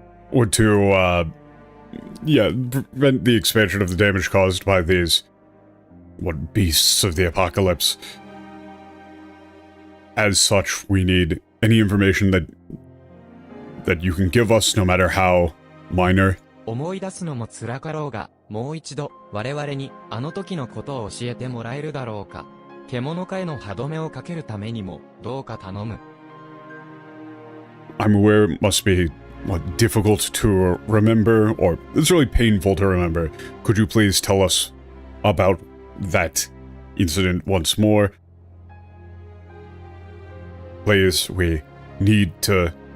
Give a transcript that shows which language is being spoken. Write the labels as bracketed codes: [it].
[en] or to, prevent the expansion of the damage caused by these... beasts of the apocalypse. As such, we need any information that you can give us, no matter how minor. [ja] 思い出すのも辛かろうが、もう一度、我々に、あの時のことを教えてもらえるだろうか。獣化への歯止めをかけるためにも、どうか頼む。 [en] I'm aware it must be, difficult to remember, or it's really painful to remember. Could you please tell us about that incident once more? Please, we need to...